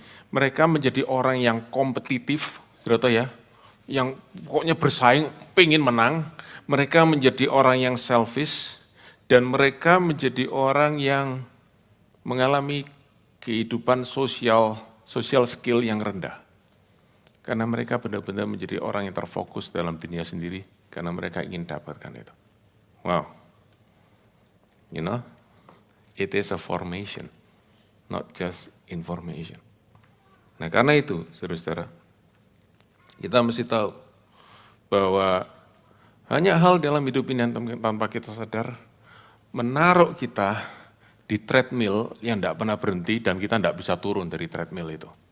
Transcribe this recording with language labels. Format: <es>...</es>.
<id>Mereka menjadi orang yang kompetitif, sudah tahu ya. Yang pokoknya bersaing, pengen menang, mereka menjadi orang yang selfish, dan mereka menjadi orang yang mengalami kehidupan sosial skill yang rendah. Karena mereka benar-benar menjadi orang yang terfokus dalam dirinya sendiri, karena mereka ingin dapatkan itu.</id> <en>Wow, you know, it is a formation, not just information.</en> <id>Nah karena itu, saudara-saudara, kita mesti tahu bahwa banyak hal dalam hidup ini yang tanpa kita sadar menaruh kita di treadmill yang tidak pernah berhenti dan kita tidak bisa turun dari treadmill itu.</id>